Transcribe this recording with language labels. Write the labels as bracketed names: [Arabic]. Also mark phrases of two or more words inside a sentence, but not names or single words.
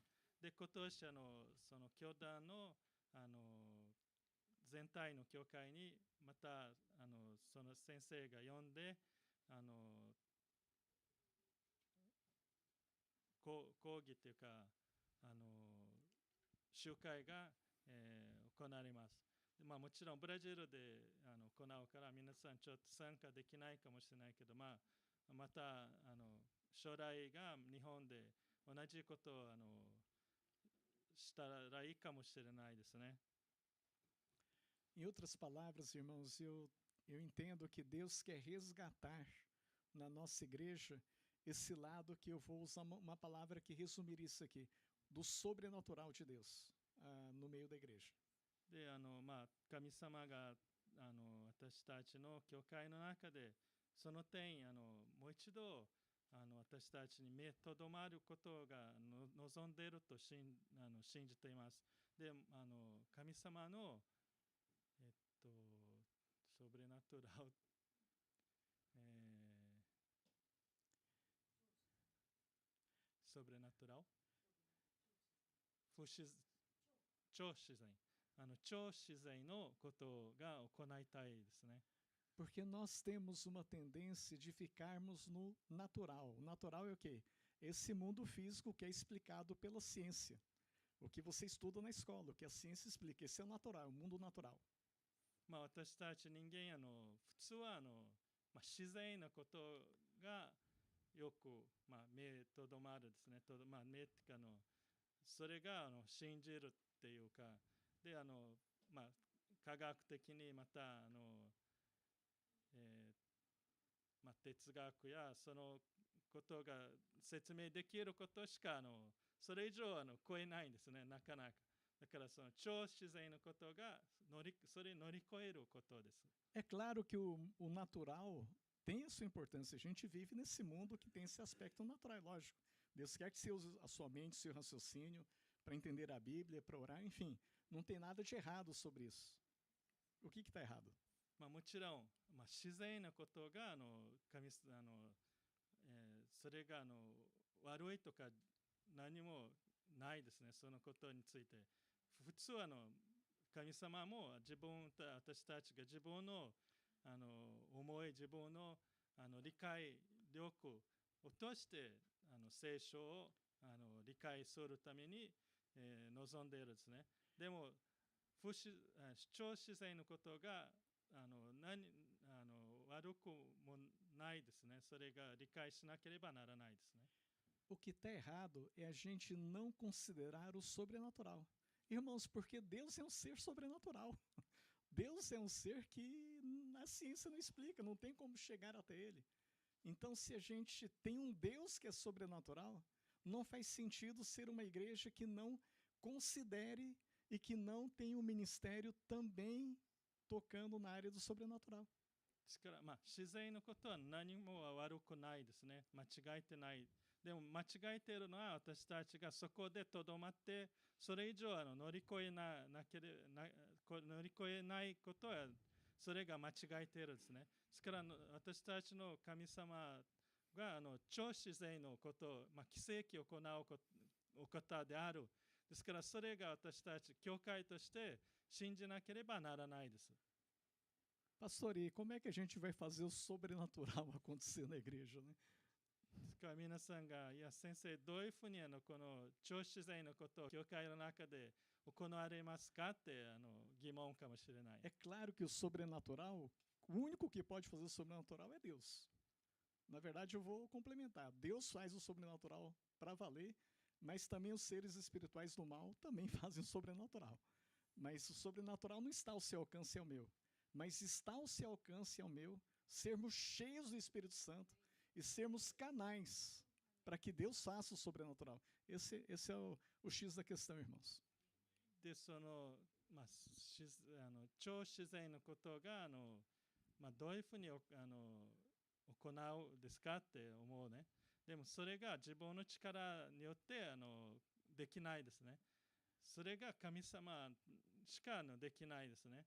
[Japanese] で、今年その教団の全体の教会にまたその先生が呼んで講義というか集会が行われます。もちろんブラジルで行うから皆さんちょっと参加できないかもしれないけど、 また将来が日本で同じことをしたらいいかもしれないですね。 [Portuguese] Em outras palavras, irmãos, eu entendo que Deus quer resgatar na nossa igreja esse lado que eu vou usar uma palavra que resumiria isso aqui, do sobrenatural de Deus no meio da igreja. [Japanese] で神様が私たちの教会の中でその点もう一度私たちに目とどまることが望んでいると信じています。で神様の [Portuguese] sobrenatural, sobrenatural [Japanese] 超自然超自然のことが行いたいですね。 [Portuguese] Porque nós temos uma tendência de ficarmos no natural. O natural é o quê? Esse mundo físico que é explicado pela ciência. O que você estuda na escola, o que a ciência explica. Esse é o natural, o mundo natural. [Japanese] 私たち人間普通は自然なことがよく目とどまるですね。目っていうかそれが信じるっていうかで科学的にまた哲学やそのことが説明できることしかそれ以上超えないんですね、なかなか。だからその超自然のことがそれ乗り越えることです。 [Portuguese] É claro que o natural tem a sua importância. A gente vive nesse mundo que tem esse aspecto natural, lógico. Deus quer que você use a sua mente, seu raciocínio para entender a Bíblia, para orar, enfim. Não tem nada de errado sobre isso. O que está errado? [Japanese] もちろん、自然なことがそれが悪いとか何もないですね、そのことについて。普通神様も私たちが自分の思い、自分の理解力を通して聖書を理解するために、望んでいるんですね。でも超自然のことが悪くもないですね。それが理解しなければならないですね。 [Portuguese] O que está errado é a gente não considerar o sobrenatural. Irmãos, porque Deus é um ser sobrenatural. Deus é um ser que a ciência não explica, não tem como chegar até ele. Então, se a gente tem um Deus que é sobrenatural, não faz sentido ser uma igreja que não considere e que não tem um ministério também tocando na área do sobrenatural. [Japanese] ですから、自然のことは何も悪くないですね。間違えてない。でも間違えているのは私たちがそこでとどまってそれ以上乗り越えないことはそれが間違えているんですね。ですから私たちの神様が超自然のこと、奇跡を行うお方である。ですからそれが私たち教会として信じなければならないです。 [Portuguese] Pastor, e como é que a gente vai fazer o sobrenatural acontecer na igreja, né? [Japanese] 皆さんが、いや先生、どういうふうにこの超自然のことを教会の中で行われますかって疑問かもしれない。 [Portuguese] É claro que o sobrenatural, o único que pode fazer o sobrenatural é Deus. Na verdade, eu vou complementar. Deus faz o sobrenatural para valer, mas também os seres espirituais do mal também fazem o sobrenatural. Mas o sobrenatural não está ao seu alcance e ao meu. Mas está ao seu alcance e ao meu sermos cheios do Espírito Santo e sermos canais para que Deus faça o sobrenatural. Esse é o X da questão, irmãos. [Japanese] で超自然のことがどういうふうに行うですかって思うね。でもそれが自分の力によってできないですね。それが神様しかできないですね。